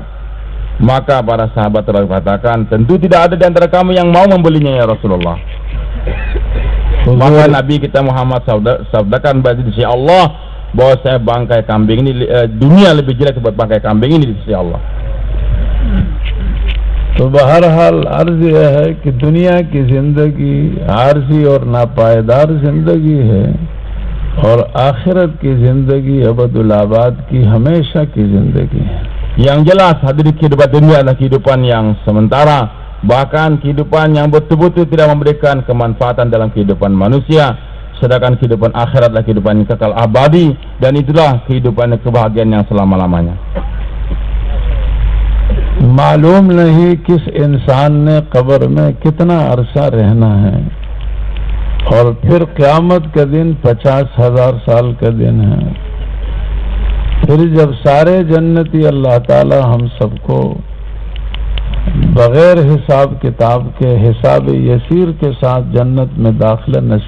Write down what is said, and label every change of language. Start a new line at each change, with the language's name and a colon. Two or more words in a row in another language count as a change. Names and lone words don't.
Indonesian: Maka para sahabat katakan, tentu tidak ada di antara kami yang mau membelinya
Arabic: يا رسول الله.
Indonesian: Maka Nabi kita Muhammad sabdakan di sisi Allah bahwa saya bangkai kambing ini, dunia lebih jelek buat bangkai kambing ini di sisi Allah.
Hindi: तो बहरहाल अर्ज यह है कि दुनिया की जिंदगी आरजी और नापायदार जिंदगी है और आखिरत की जिंदगी
Arabic: أبد الآباد
Hindi: की हमेशा की जिंदगी है.
Indonesian: Yang jelas hadirin kehidupan dunia adalah kehidupan yang sementara, bahkan kehidupan yang betul-betul tidak memberikan kemanfaatan dalam kehidupan manusia, sedangkan kehidupan akhirat adalah kehidupan yang kekal abadi, dan itulah kehidupan kebahagiaan yang selama-lamanya.
Hindi: मालूम नहीं किस इंसान ने कब्र में कितना अरसा रहना है और फिर क़यामत का दिन 50,000 साल का दिन है. फिर जब सारे जन्नती अल्लाह ताला हम सबको बगैर हिसाब किताब के हिसाब यसीर के साथ जन्नत में